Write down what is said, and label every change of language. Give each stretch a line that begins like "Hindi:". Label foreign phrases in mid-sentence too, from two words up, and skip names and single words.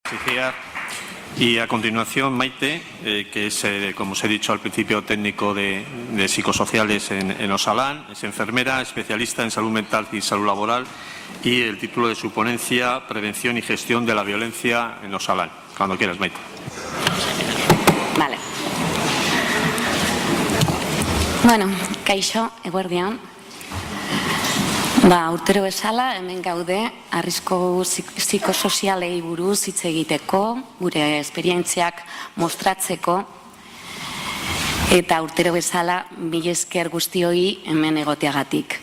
Spanish: Y a continuación, Maite, que es, como os he dicho al principio, técnico de psicosociales en Osalan, es enfermera, especialista en salud mental y salud laboral, y el título de su ponencia, Prevención y Gestión de la Violencia en Osalan. Cuando quieras, Maite. Vale. Bueno,
Basque: kaixo, eguerdion. Urtero bezala, hemen gaude, arrisku psikosozialei buruz hitz egiteko, gure esperientziak mostratzeko, eta urtero bezala, mila esker guztioi hemen egoteagatik.